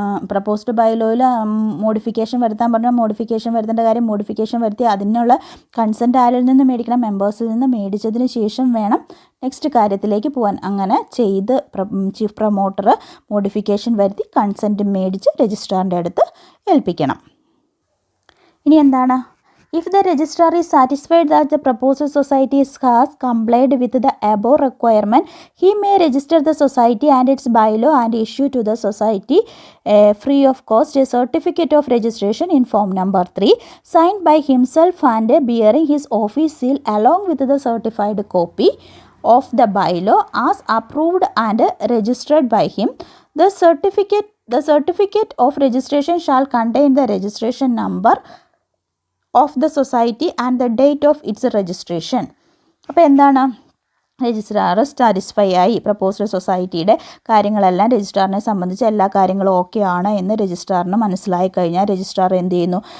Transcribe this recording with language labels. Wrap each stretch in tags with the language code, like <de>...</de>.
<ml>Proposed ബൈലോയിൽ modification വരുത്താൻ പറഞ്ഞാൽ modification വരുത്തേണ്ട കാര്യം മോഡിഫിക്കേഷൻ വരുത്തി അതിനുള്ള കൺസെൻറ്റ് ആരിൽ നിന്ന് മേടിക്കണം, മെമ്പേഴ്സിൽ നിന്ന് മേടിച്ചതിന് ശേഷം വേണം നെക്സ്റ്റ് കാര്യത്തിലേക്ക് പോകാൻ. അങ്ങനെ ചെയ്ത് ചീഫ് പ്രൊമോട്ടർ മോഡിഫിക്കേഷൻ വരുത്തി കൺസെൻറ്റ് മേടിച്ച് രജിസ്ട്രാറിൻ്റെ അടുത്ത് ഏൽപ്പിക്കണം. ഇനി എന്താണ്?</ml> <en>If the registrar is satisfied that the proposed society has complied with the above requirement, he may register the society and its bylaw and issue to the society free of cost a certificate of registration in form number 3 signed by himself and bearing his office seal along with the certified copy of the bylaw as approved and registered by him. The certificate of registration shall contain the registration number of the society and the date of its registration.</en> <ml>അപ്പോൾ എന്താണ്? Registrar satisfy ആയി, proposed സൊസൈറ്റിയുടെ കാര്യങ്ങളെല്ലാം രജിസ്ട്രാറിനെ സംബന്ധിച്ച് എല്ലാ കാര്യങ്ങളും okay ആണ് എന്ന് രജിസ്ട്രാറിന് മനസ്സിലായി കഴിഞ്ഞാൽ രജിസ്ട്രാർ എന്ത് ചെയ്യുന്നു?</ml>